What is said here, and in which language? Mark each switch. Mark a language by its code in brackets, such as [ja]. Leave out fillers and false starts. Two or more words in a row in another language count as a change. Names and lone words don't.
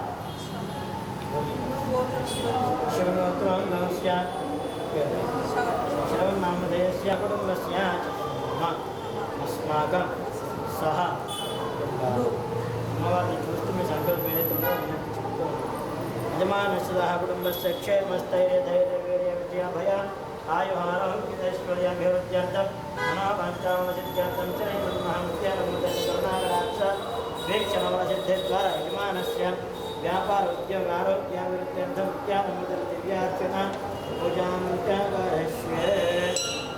[sa] शिवगोत्रोद्भवस्य श्रवणनामधेयस्य कुटुम्बस्य अस्माकं सह [te] अమ్మవారిని చూస్తూ మీ సంకల్పం ఏదైతే ఉందో [sa] యజమానస్య సహ కుటుంబస్య క్షేమస్థైర్య ధైర్య వీర్య విజయ భయ आयुहारोग्यैश्वर्याभिवृद्ध्यर्थं मनोवाञ्छामनसिद्ध्यर्थं च करुणाकटाक्ष वीक्षणमनसिद्धिद्वारा यजमानस्य व्यापार उद्योग आरोग्याभिवृद्ध्यर्थं दिव्यार्चन पूजां च करिष्ये।